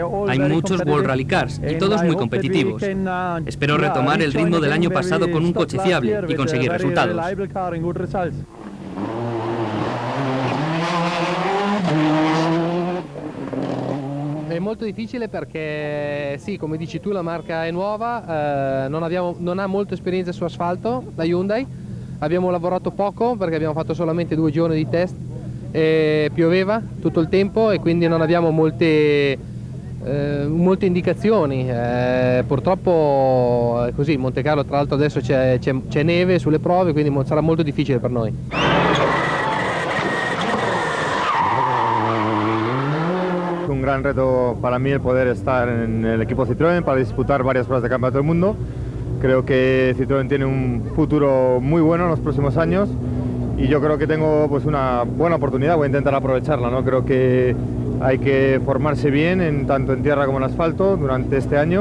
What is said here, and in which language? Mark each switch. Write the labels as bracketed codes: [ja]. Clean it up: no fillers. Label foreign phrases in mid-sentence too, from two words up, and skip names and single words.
[es] Hay muchos [en] World Rally Cars [es] y todos muy competitivos. Espero retomar el ritmo del año pasado con un coche fiable y conseguir resultados. [it] È molto difficile perché, sì, come dici tu, la marca è nuova, non ha molta esperienza su asfalto, la Hyundai. Abbiamo lavorato poco perché abbiamo fatto solamente 2 giorni di test. Pioveva tutto il tempo e quindi non abbiamo molte indicazioni. Purtroppo è così. Monte Carlo, tra l'altro, adesso c'è neve sulle prove, quindi sarà molto difficile per noi. [es] Un gran reto para mí el poder estar en el equipo Citroën para disputar varias pruebas de campeonato del mundo. Creo que Citroën tiene un futuro muy bueno en los próximos años y yo creo que tengo pues una buena oportunidad, voy a intentar aprovecharla, ¿no? Creo que hay que formarse bien tanto en tierra como en asfalto durante este año.